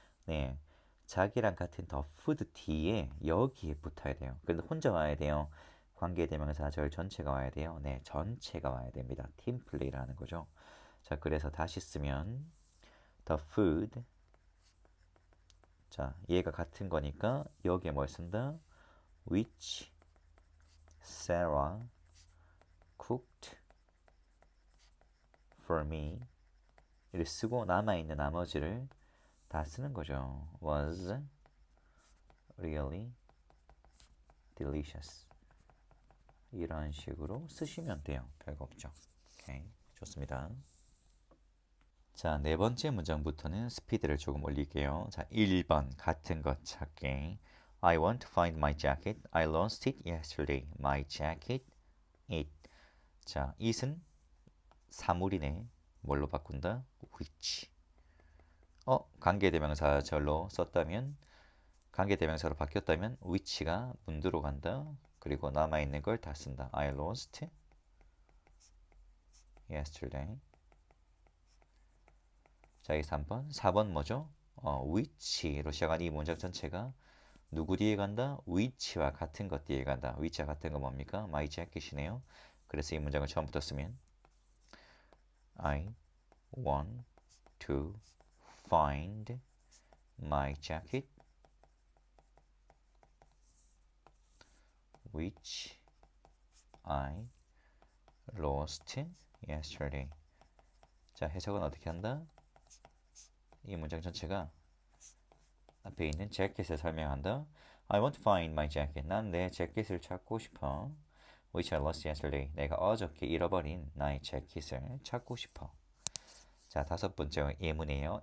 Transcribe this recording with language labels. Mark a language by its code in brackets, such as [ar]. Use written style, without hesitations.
[ko] 네, 자기랑 같은 the food 뒤에 여기에 붙어야 돼요. 근데 혼자 와야 돼요. 관계 대명사 절 전체가 와야 돼요. 네, 전체가 와야 됩니다. 팀 플레이를 하는 거죠. 자, 그래서 다시 쓰면 the food. 자, 얘가 같은 거니까 여기에 뭘 쓴다? [en] which Sarah cooked for me. [ko] 이를 쓰고 남아있는 나머지를 다 쓰는 거죠. [en] was really delicious. [ko] 이런 식으로 쓰시면 돼요. 별거 없죠. 오케이, 좋습니다. 자, 네 번째 문장부터는 스피드를 조금 올릴게요. 자, 1번 같은 것 찾기. [en] I want to find my jacket. I lost it yesterday. My jacket, it. [ko] 자, it은 사물이네. 뭘로 바꾼다? which. 관계대명사절로 썼다면, 관계대명사로 바뀌었다면 which가 문두로 간다. 그리고 남아있는 걸 다 쓴다. [en] I lost yesterday. [ko] 자, 이 3번. 4번 뭐죠? which로 시작한 이 문장 전체가 누구 뒤에 간다? which와 같은 것 뒤에 간다. which와 같은 거 뭡니까? [en] my jacket이네요. [ko] 그래서 이 문장을 처음부터 쓰면 [en] I want to find my jacket which I lost yesterday. [ko] 자, 해석은 어떻게 한다? 이 문장 전체가 앞에 있는 재킷을 설명한다. [en] I want to find my jacket. [ko] 난 내 재킷을 찾고 싶어. [en] Which I lost yesterday. [ko] 내가 어저께 잃어버린 나의 재킷을 찾고 싶어. 자, 다섯 번째 예문이에요.